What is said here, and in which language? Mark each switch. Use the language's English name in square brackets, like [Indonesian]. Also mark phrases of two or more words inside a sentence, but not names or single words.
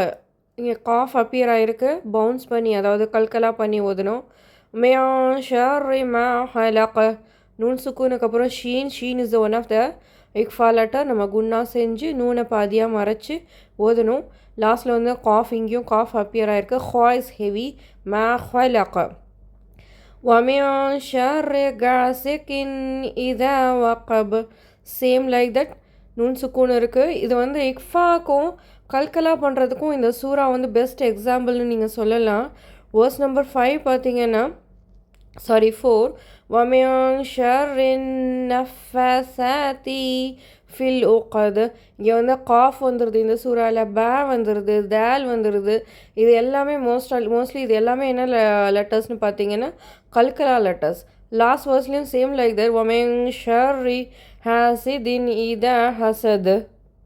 [Tamil] இங்கே காஃப் அப்பியர் ஆகிருக்கு, பவுன்ஸ் பண்ணி, அதாவது கல்கலா பண்ணி ஓதணும். [Arabic] من شر ما خلق. [Tamil] நூன் சுக்கூனுக்கு அப்புறம் ஷீன். [English] sheen is one of the ikhfa letter. [Tamil] நம்ம குன்னா செஞ்சு நூனை பாதியாக மறைச்சி ஓதணும். லாஸ்ட்டில் வந்து காஃப், இங்கேயும் காஃப் அப்பியர் ஆகிருக்கு. [English] ha is heavy. [Arabic] ما خلق. وَمِن شَرِّ غَاسِقٍ إِذَا وَقَبَ. [English] same like that [Tamil] நூன் சுக்கூன் இருக்குது. இது வந்து இக்ஃபாக்கும் கல்கலா பண்ணுறதுக்கும் இந்த சூறா வந்து [English] best exampleனு [Tamil] நீங்கள் சொல்லலாம். [English] verse number [Tamil] 5 பார்த்தீங்கன்னா, சாரி 4. [Arabic] وَمِن شَرِّ النَّفَّاثَاتِ فِي الْعُقَدِ. [Tamil] இங்கே வந்து காஃப் வந்துடுது, இந்த சூறாவில் பே வந்துடுது, தால் வந்துடுது. இது எல்லாமே மோஸ்ட்லி இது எல்லாமே என்ன லெட்டர்ஸ்னு பார்த்தீங்கன்னா கல்கலா லெட்டர்ஸ். [English] last versesலேயும் same like that. [Arabic] وَمِن شَرِّ حَاسِدٍ إِذَا حَسَدَ.